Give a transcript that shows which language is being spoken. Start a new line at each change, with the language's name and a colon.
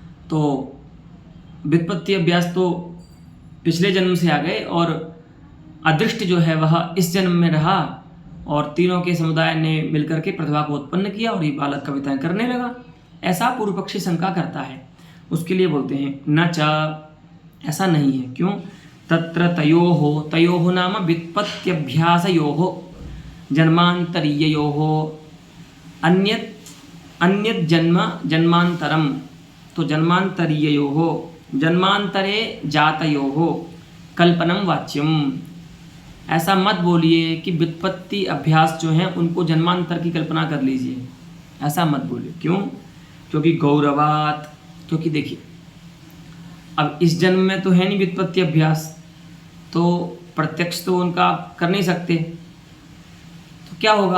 Hindi: तो व्युत्पत्ति अभ्यास तो पिछले जन्म से आ गए और अदृष्ट जो है वह इस जन्म में रहा और तीनों के समुदाय ने मिलकर के प्रतिभा को उत्पन्न किया और ये बालक कविताएं करने लगा। ऐसा पूर्व पक्षी शंका करता है। उसके लिए बोलते हैं न च, ऐसा नहीं है। क्यों?
Sanskrit: तत्र तयोः नाम व्युत्पत्त्यभ्यासयोः जन्मांतरीययोः अन्यत् जन्मांतरम, तो जन्मांतरीययोः जन्मांतरे जातयोः कल्पनम वाच्यम।
Hindi: ऐसा मत बोलिए कि व्युत्पत्ति अभ्यास जो हैं उनको जन्मांतर की कल्पना कर लीजिए, ऐसा मत बोलिए। क्यों? क्योंकि गौरवात, क्योंकि देखिए अब इस जन्म में तो है नहीं व्युत्पत्ति अभ्यास, तो प्रत्यक्ष तो उनका कर नहीं सकते, तो क्या होगा?